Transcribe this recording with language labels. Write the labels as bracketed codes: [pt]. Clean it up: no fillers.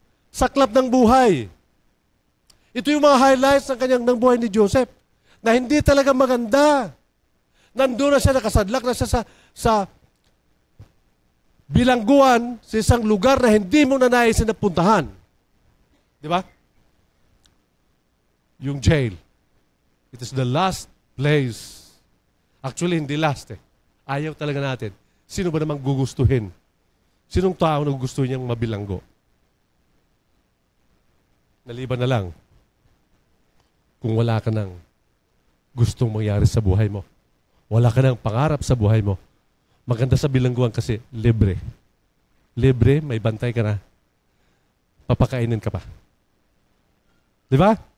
[tl] Saklap ng buhay. Ito yung mga highlights ng buhay ni Joseph na hindi talaga maganda. Nandun na siya, nakasadlak na siya sa bilangguan sa isang lugar na hindi mo na naisin na puntahan. Di ba? [en] Yung jail. It is the last place. Actually, [tl] hindi last eh. Ayaw talaga natin. Sino ba namang gugustuhin? Sinong tao na gusto niyang mabilanggo? Naliban na lang kung wala ka nang gustong mangyari sa buhay mo. Wala ka nang pangarap sa buhay mo. Maganda sa bilangguan kasi libre. Libre, may bantay ka na. Papakainin ka pa. Di ba?